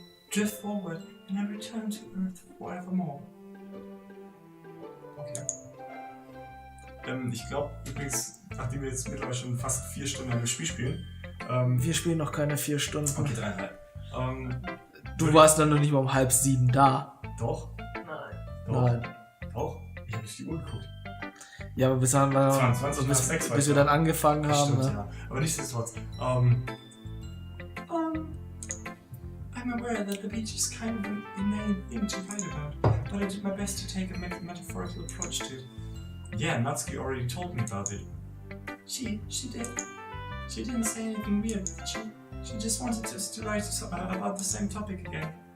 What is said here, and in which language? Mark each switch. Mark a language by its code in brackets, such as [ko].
[en] Drift forward, and I return to Earth forevermore. Okay. [de] Ich glaube übrigens, nachdem wir jetzt mittlerweile schon fast 4 Stunden am Spiel spielen. Wir spielen noch keine 4 Stunden. Okay, 3,5. Du warst dann noch nicht mal um 6:30 da. Doch? Nein. Doch? Ich habe nicht die Uhr geguckt. Ja, aber bis wir dann angefangen haben. Stimmt, ja. Aber nichtsdestotrotz. [en] I'm aware that the beach is kind of an inane thing to write about, but I did my best to take a metaphorical approach to it. Yeah, Natsuki already told me about it. She did. She didn't say anything weird. She just wanted us to write about the same topic again.